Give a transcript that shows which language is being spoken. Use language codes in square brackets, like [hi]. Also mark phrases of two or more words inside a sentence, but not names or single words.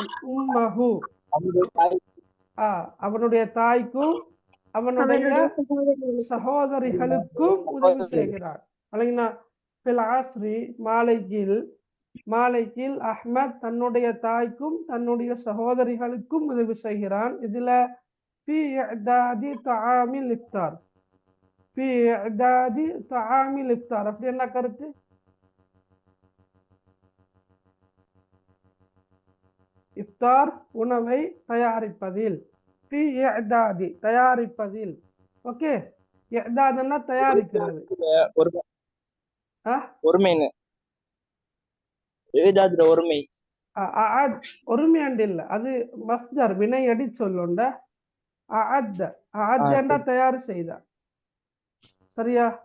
[ta] உம்மஹு அவனுடைய தாய்க்கும் அவனுடைய சகோதரிகளுக்கும் உதவி செய்கிறான். மாலையில் அஹ்மத் தன்னுடைய தாய்க்கும் தன்னுடைய சகோதரிகளுக்கும் உதவி செய்கிறான். இதுல [ar] في إعداد طعام الإفطار في إعداد طعام الإفطار [ta] அப்படி என்ன கருத்து? இஃப்தார் உணவை தயாரிப்பதில். [ar] في إعداد [ta] தயாரிப்பதில். ஓகே. இஅதாத்னா தயாரிக்கிறது. ஒருமைன்னு ஒருமை. ஒருமை இல்ல, அது மஸ்தர் வினை அடி சொல்லுண்ட. அஅத்த தயார் செய்த. சரியா?